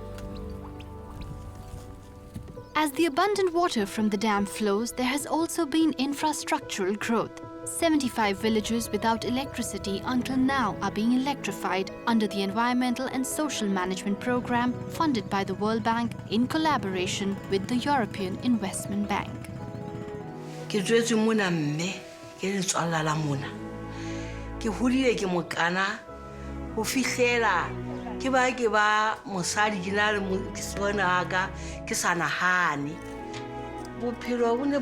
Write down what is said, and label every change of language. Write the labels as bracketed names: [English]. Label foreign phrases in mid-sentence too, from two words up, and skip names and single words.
[English] As the abundant water from the dam flows, there has also been infrastructural growth. 75 villages without electricity until now are being electrified under the Environmental and Social Management Program funded by the World Bank in collaboration with the European Investment Bank. [Southern Sotho] Ke tswetse mona mme ke le tswalla la mona ke hodile ke mokana ho fihlela ke ba mosadi ke na le mosona ka ke sa nahane bophelo bo ne bo